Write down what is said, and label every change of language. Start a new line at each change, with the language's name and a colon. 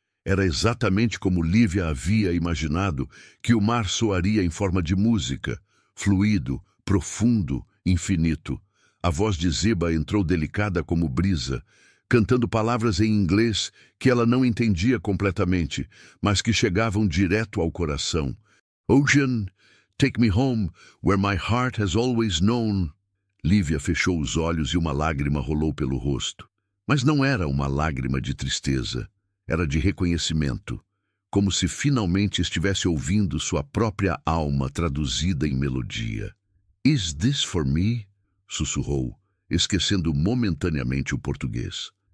Portuguese: Era exatamente como Lívia havia imaginado que o mar soaria em forma de música, fluido, profundo, infinito. A voz de Ziba entrou delicada como brisa, cantando palavras em inglês que ela não entendia completamente, mas que chegavam direto ao coração.
English: Ocean, take me home, where my heart has always known.
Portuguese: Lívia fechou os olhos e uma lágrima rolou pelo rosto. Mas não era uma lágrima de tristeza. Era de reconhecimento, como se finalmente estivesse ouvindo sua própria alma traduzida em melodia.
English: Is this for me?
Portuguese: Sussurrou, esquecendo momentaneamente o português.